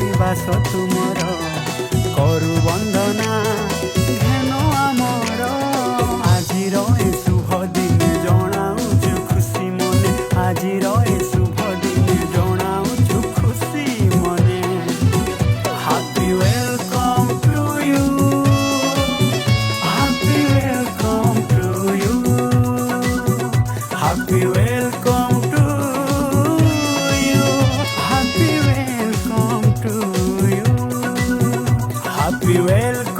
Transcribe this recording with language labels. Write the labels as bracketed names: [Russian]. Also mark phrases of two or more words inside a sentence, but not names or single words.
[Odia] ଇତିହାସ ତୁମର କରୁ ବନ୍ଦନା ଘେନ ଆମର ଆଜିର ଏ ଶୁଭ ଦିନ ଜଣାଉଛୁ ଖୁସି ମନେ ଆଜିର ଏ ଶୁଭ ଦିନ ଜଣାଉଛୁ ଖୁସି ମନେ [English] Happy welcome to you Happy welcome to you Happy welcome to you Happy welcome to you Happy welcome